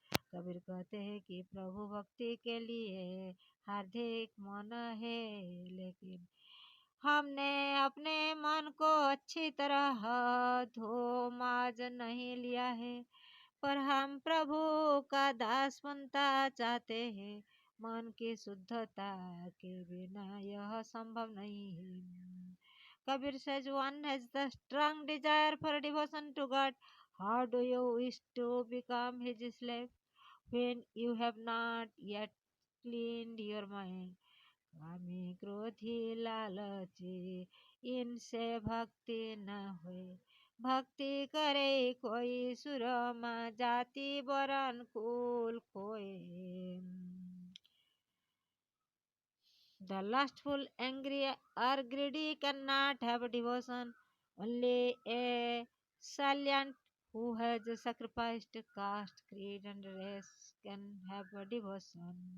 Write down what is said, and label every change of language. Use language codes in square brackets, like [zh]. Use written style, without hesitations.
[hi] कबीर कहते हैं कि प्रभु भक्ति के लिए हार्दिक मन है, लेकिन हमने अपने मन को अच्छी तरह धो माज नहीं लिया है। पर हम प्रभु का दास बनना चाहते हैं। मन की शुद्धता के बिना यह संभव नहीं है। [en] Kabir says, one has the strong desire for devotion to God. How do you wish to become his slave when you have not yet cleaned your mind? [hi] कामी क्रोधी लालची इनसे भक्ति न हुए। भक्ति करे कोई सुरमा जाति वरण कुल खोए। [en] The lustful, angry, or greedy cannot have devotion. Only a salient who has sacrificed caste, creed, and race can have devotion.